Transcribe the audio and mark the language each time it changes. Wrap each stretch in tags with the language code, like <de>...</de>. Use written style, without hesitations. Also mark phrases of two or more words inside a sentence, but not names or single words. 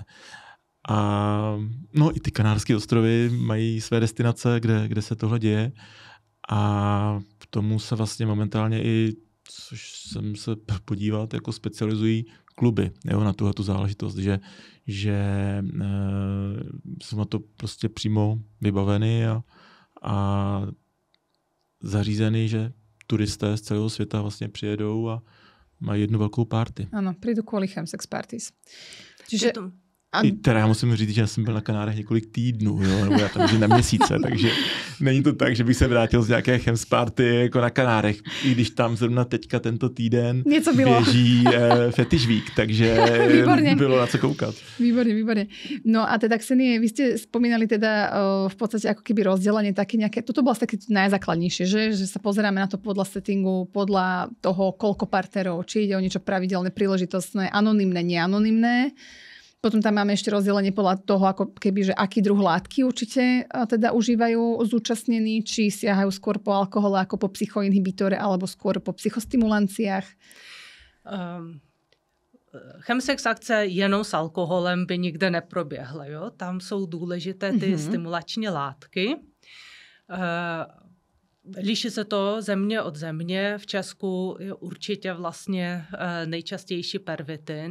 <cs>A no i ty Kanárské ostrovy mají své destinace, kde se tohle děje a k tomu se vlastně momentálně i, což jsem se podívat, jako specializují kluby, jo, na tu záležitost, že jsou na to prostě přímo vybaveny a zařízeny, že turisté z celého světa vlastně přijedou a mají jednu velkou party.</cs> <sk>Áno, prídu kvôli chemsex parties. Čiže</sk> <cs>Teda já musím říct, že jsem byl na Kanárech několik týdnů, jo, nebo já tam žiju na měsíce, takže není to tak, že bych se vrátil z nějaké chemsparty jako na Kanárech, i když tam zrovna teďka tento týden běží Fetish Week, takže bylo na co koukat.</cs> <sk>Výborne. No a teda, Ksenie, vy ste spomínali teda v podstate ako keby rozdelenie také nejaké, toto bolo také najzákladnejšie, že sa pozeráme na to podľa settingu, podľa toho, koľko partnerov, či ide o niečo pravidelné, príležitostné, anonymné, neanonymné. Potom tam máme ešte rozdelenie podľa toho, ako keby, že aký druh látky určite teda užívajú zúčastnení, či siahajú skôr po alkohole ako po psychoinhibitore, alebo skôr po psychostimulanciách.</sk> <cs>Chemsex akce jenom s alkoholem by nikde neproběhla. Jo? Tam jsou důležité ty stimulační látky. Liší se to země od země. V Česku je určitě vlastně nejčastější pervitin.</cs>